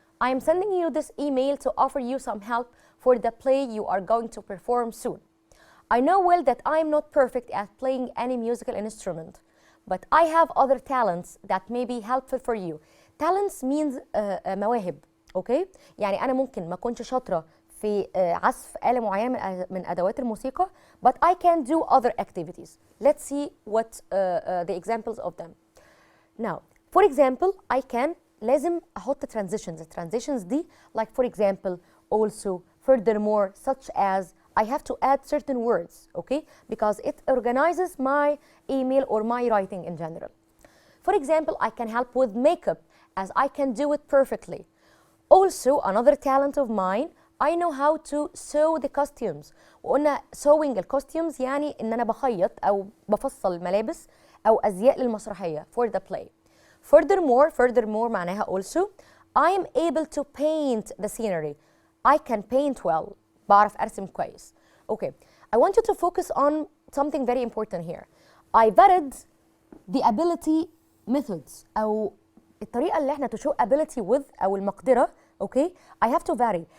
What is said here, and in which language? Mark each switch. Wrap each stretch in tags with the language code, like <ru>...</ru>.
<en>I am sending you this email to offer you some help for the play you are going to perform soon. I know well that I am not perfect at playing any musical instrument, but I have other talents that may be helpful for you. Talents means مواهب, okay?</en> <ar>يعني أنا ممكن ما أكونش شاطرة في عزف آلة معينة من أدوات الموسيقى,</ar> <en>but I can do other activities. Let's see what the examples of them. Now, for example, I can</en> <ar>لازم أحط</ar> <en>transitions. The transitions دي, like for example, also, furthermore, such as, I have to add certain words, okay? Because it organizes my email or my writing in general. For example, I can help with makeup as I can do it perfectly. Also, another talent of mine, I know how to sew the costumes.</en> <ar>وقلنا sewing الcostumes يعني إن أنا بخيط أو بفصل ملابس أو أزياء للمسرحية</ar> <en>for the play. Furthermore معناها also, I am able to paint the scenery. I can paint well.</en> <ar>بعرف أرسم كويس.</ar> <en>Okay, I want you to focus on something very important here. I varied the ability methods</en> <ar>أو الطريقة اللي احنا</ar> <en>to show ability with أو المقدرة, okay? I have to vary.</en>